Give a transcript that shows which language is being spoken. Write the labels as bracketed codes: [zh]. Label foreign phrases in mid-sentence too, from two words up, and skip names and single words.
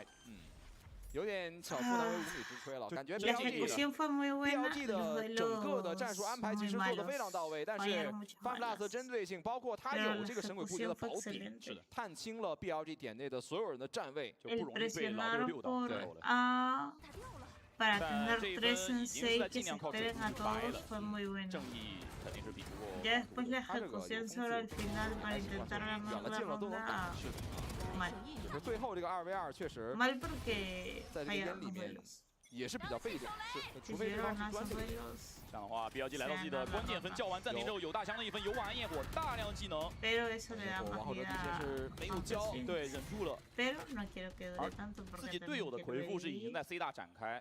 [zh] 有点巧妇难为无米之炊了，感觉 BLG 的整个的战术安排其实做得非常到位，但是 FunPlus 的针对性，包括他有这个神鬼布局的保底，是的，探清了 BLG 点内的所有人的站位，就不容易被老队溜到。对。 [es] Para tener 3 en 6 que se esperen a todos fue muy bueno. Ya después la ejecución solo al final para intentar ganar la ronda. Mal. Mal porque fallaron los duelos. [zh] 也是比较被动，是，除非对方去钻这个点。这样的话 ，BLG 来到自己的关键分，叫完暂停之后有大枪的一分，有晚安焰火，大量技能。王浩哲之前是没有交，对，忍住了。而自己队友的回复是已经在 C 大展开。